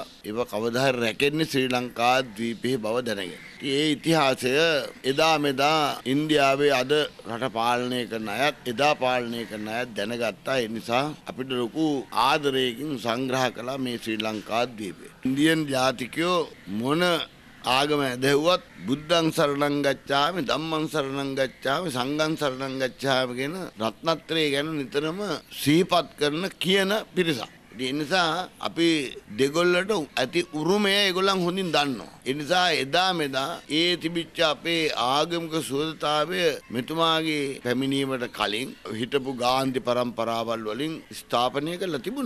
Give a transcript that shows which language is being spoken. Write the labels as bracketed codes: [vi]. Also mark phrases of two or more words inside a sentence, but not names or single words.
[si] ඒව කවදා හරි රැකෙන්නේ ශ්‍රී ලංකාද්වීපයේ බව දැනගෙන. ඒ ඉතිහාසය එදා මෙදා ඉන්දියාවේ අද රට පාලනය කරන අයත් එදා පාලනය කරන අයත් දැනගත්තා. ඒ නිසා අපිට ලොකු ආදරයකින් සංග්‍රහ කළා මේ ශ්‍රී ලංකාද්වීපය. ඉන්දියන් ජාතිකයෝ මොන ආගම ඇදහුවත් [pi] බුද්ධං සරණං ගච්ඡාමි ධම්මං සරණං ගච්ඡාමි සංඝං සරණං ගච්ඡාමි [si] කියන රත්නත්‍රය ගැන නිතරම සිහිපත් කරන කියන පිරිසක්. ඒ නිසා අපි දෙගොල්ලට ඇති උරුමය ඒගොල්ලන් හොඳින් දන්නවා. ඒ නිසා එදා මෙදා ඒ තිබිච්ච අපේ ආගමික සුවදතාවය මෙතුමාගේ පැමිණීමට කලින් හිටපු ගාන්ධි පරම්පරාවල් වලින් ස්ථාපනය කරලා තිබුණා.